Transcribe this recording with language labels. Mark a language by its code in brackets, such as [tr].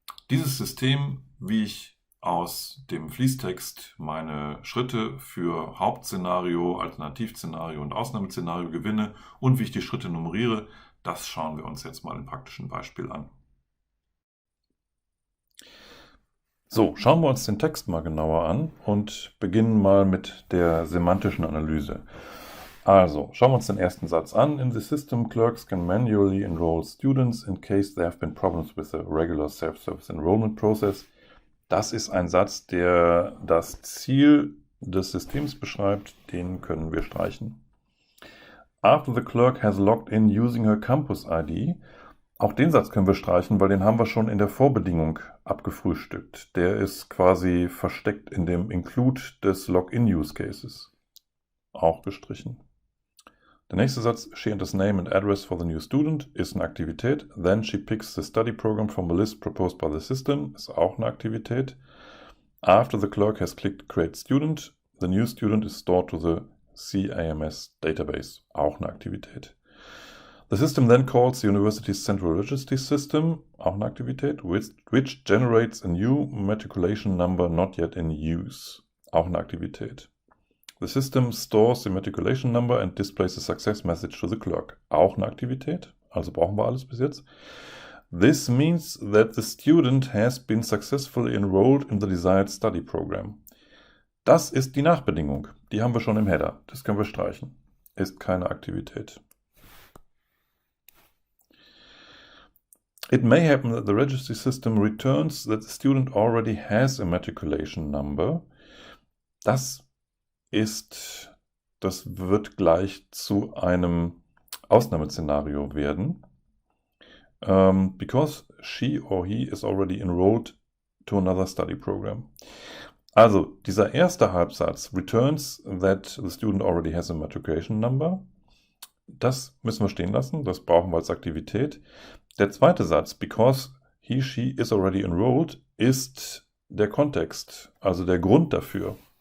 [de] Dieses System, wie ich aus dem Fließtext meine Schritte für Hauptszenario, Alternativszenario und Ausnahmeszenario gewinne und wie ich die Schritte nummeriere, das schauen wir uns jetzt mal im praktischen Beispiel an. So, schauen wir uns den Text mal genauer an und beginnen mal mit der semantischen Analyse. Also, schauen wir uns den ersten Satz an. [en] In the system, clerks can manually enroll students in case there have been problems with the regular self-service enrollment process. [de] Das ist ein Satz, der das Ziel des Systems beschreibt. Den können wir streichen. [en] After the clerk has logged in using her Campus ID. [de] Auch den Satz können wir streichen, weil den haben wir schon in der Vorbedingung abgefrühstückt. Der ist quasi versteckt in dem Include des Login-Use-Cases. Auch gestrichen. Der nächste Satz, she enters name and address for the new student, ist eine Aktivität. [en] Then she picks the study program from a list proposed by the system, ist auch eine Aktivität. After the clerk has clicked create student, the new student is stored to the CAMS database, auch eine Aktivität. The system then calls the university's central registry system, auch eine Aktivität, which generates a new matriculation number not yet in use, auch eine Aktivität. The system stores the matriculation number and displays a success message to the clerk, auch eine Aktivität, also brauchen wir alles bis jetzt. This means that the student has been successfully enrolled in the desired study program. [de] Das ist die Nachbedingung, die haben wir schon im Header, das können wir streichen, ist keine Aktivität. [en] It may happen that the registry system returns that the student already has a matriculation number. [de] Das wird gleich zu einem Ausnahmeszenario werden. [en] Because she or he is already enrolled to another study program. [de] Also, dieser erste Halbsatz, returns that the student already has a matriculation number, das müssen wir stehen lassen, das brauchen wir als Aktivität. Der zweite Satz, because he, she is already enrolled, ist der Kontext, also der Grund dafür.